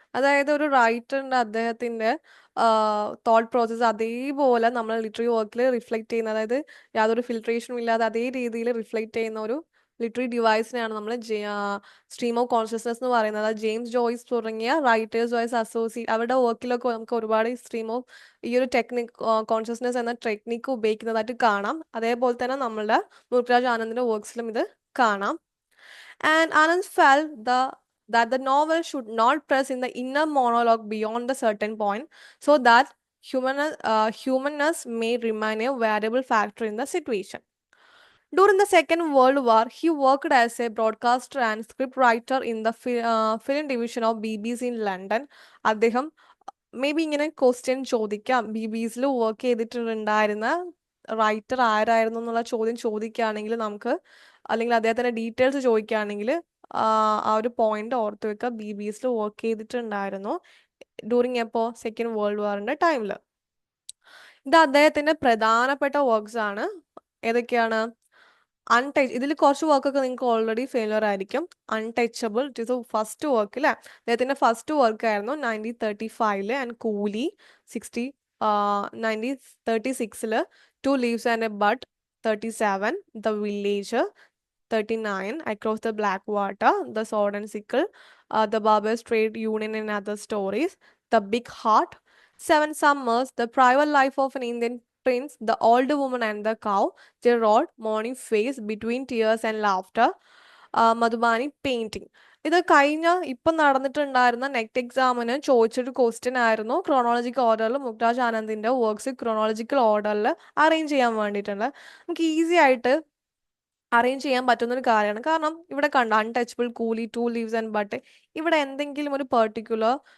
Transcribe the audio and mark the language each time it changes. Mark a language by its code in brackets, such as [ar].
[ml] അതായത് ഒരു റൈറ്ററിൻ്റെ അദ്ദേഹത്തിൻ്റെ തോട്ട് പ്രോസസ്സ് അതേപോലെ നമ്മൾ ലിറ്റററി വർക്കിൽ റിഫ്ലക്റ്റ് ചെയ്യുന്ന, അതായത് യാതൊരു ഫിൽട്രേഷനും ഇല്ലാതെ അതേ രീതിയിൽ റിഫ്ലക്റ്റ് ചെയ്യുന്ന ഒരു ലിറ്റററി ഡിവൈസിനെയാണ് നമ്മൾ സ്ട്രീം ഓഫ് കോൺഷ്യസ്നെസ് എന്ന് പറയുന്നത്. അതായത് ജെയിംസ് ജോയ്സ് തുടങ്ങിയ റൈറ്റേഴ്സ് വൈസ് അസോസിയേറ്റ് അവരുടെ വർക്കിലൊക്കെ നമുക്ക് ഒരുപാട് സ്ട്രീം ഓഫ് ഈ ഒരു ടെക്നിക് കോൺഷ്യസ്നെസ് എന്ന ടെക്നിക്ക് ഉപയോഗിക്കുന്നതായിട്ട് കാണാം. അതേപോലെ തന്നെ നമ്മളുടെ മുൽക്രാജ് ആനന്ദിൻ്റെ വർക്ക്സിലും ഇത് കാണാം. [en] And Anand felt that the novel should not press in the inner monologue beyond a certain point, so that humanness may remain a variable factor in the situation. During the Second World War, he worked as a broadcaster and scriptwriter in the film division of BBC in London. [ml] അദ്ദേഹം may be ഇങ്ങനെ question ചോദിക്കാം, BBC work ചെയ്തിട്ടുണ്ടായിരുന്ന writer ആരായിരുന്നു എന്നുള്ള ചോദ്യം ചോദിക്കുകയാണെങ്കിൽ നമുക്ക്, അല്ലെങ്കിൽ അദ്ദേഹത്തിൻ്റെ ഡീറ്റെയിൽസ് ചോദിക്കുകയാണെങ്കിൽ ആ ഒരു പോയിന്റ് ഓർത്ത് വെക്കുക. BBC വർക്ക് ചെയ്തിട്ടുണ്ടായിരുന്നു ഡ്യൂറിങ് എപ്പോൾ? സെക്കൻഡ് വേൾഡ് വാറിൻ്റെ ടൈമിൽ. ഇത് അദ്ദേഹത്തിൻ്റെ പ്രധാനപ്പെട്ട വർക്ക്സ് ആണ്. ഏതൊക്കെയാണ്? ഇതിൽ കുറച്ച് വർക്കൊക്കെ നിങ്ങൾക്ക് ഓൾറെഡി ഫെയിലിയർ ആയിരിക്കും. Untouchable, [en] it is first work [ml] അല്ലേ? അദ്ദേഹത്തിൻ്റെ ഫസ്റ്റ് വർക്കായിരുന്നു 1935 ആൻഡ് കൂലി 1936, 2 Leaves and a Bud 37, The Village 39, Across the Black Water, The Sword and Sickle, The Barbers Trade Union and Other Stories, The Big Heart, 7 Summers, The Private Life of an Indian Prince, The Old Woman and the Cow, Gerard, Morning Face, Between Tears and Laughter, Madhubani Painting. ഇത് ഇപ്പം നടന്നിട്ടുണ്ടായിരുന്ന net എക്സാമിന് ചോദിച്ചൊരു question ആയിരുന്നു. Chronological ഓർഡറിൽ മുൽക്രാജ് ആനന്ദിൻ്റെ works chronological ഓർഡറിൽ arrange ചെയ്യാൻ വേണ്ടിയിട്ടുണ്ട്. നമുക്ക് ഈസി ആയിട്ട് അറേഞ്ച് ചെയ്യാൻ പറ്റുന്നൊരു കാര്യമാണ്. കാരണം ഇവിടെ കണ്ട അൺടച്ചബിൾ, കൂലി, 2 Leaves and Bud, ഇവിടെ എന്തെങ്കിലും ഒരു പെർട്ടിക്കുലർ